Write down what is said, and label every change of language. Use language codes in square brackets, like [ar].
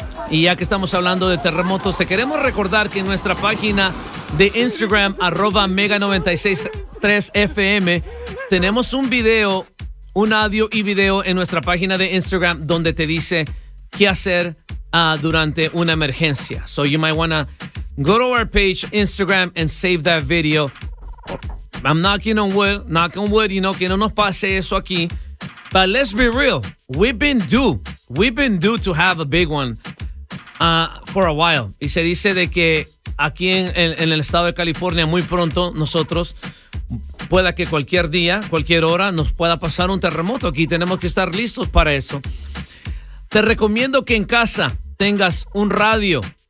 [es] Y ya que estamos hablando de terremotos, te queremos recordar que en nuestra página de Instagram, @mega963fm, tenemos un video, un audio y video en nuestra página de Instagram donde te dice qué hacer durante una emergencia. [en] So you might want to go to our page, Instagram, and save that video. I'm knocking on wood, you know, [es] que no nos pase eso aquí. [en] But let's be real. We've been due to have a big one for a while. [es] Y se dice de que aquí en el estado de California, muy pronto nosotros, pueda que cualquier día, cualquier hora, nos pueda pasar un terremoto. Aquí tenemos que estar listos para eso. Te recomiendo que en casa tengas un radio.